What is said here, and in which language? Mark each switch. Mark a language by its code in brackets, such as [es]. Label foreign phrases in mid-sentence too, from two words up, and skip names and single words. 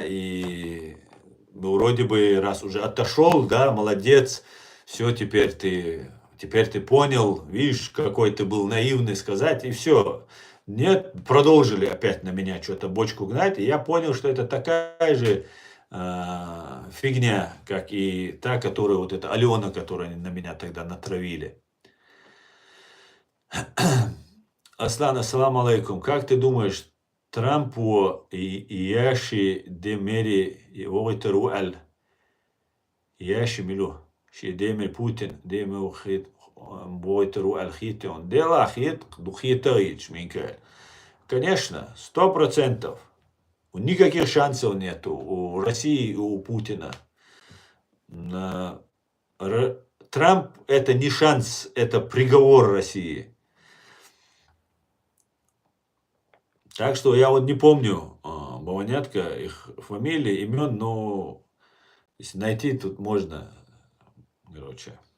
[ru] И ну, вроде бы, раз уже отошел, да, молодец, все, теперь ты понял, видишь, какой ты был наивный сказать, и все. Нет, продолжили опять на меня что-то бочку гнать, и я понял, что это такая же фигня, как и та, которая, вот эта Алена, которую они на меня тогда натравили. [ar] Аслан, السلام عليكم. [ru] Как ты думаешь, Трампу и Яши Демери Войтеру Аль Яши Милу Демер Путин Демер Войтеру Аль Хитон Дела Хит Духитович Минкаэль. Конечно, 100%. Никаких шансов нету у России и у Путина. Трамп это не шанс, это приговор России. Так что я вот не помню, Бавонятка, их фамилии, имен, но если найти, тут можно, короче.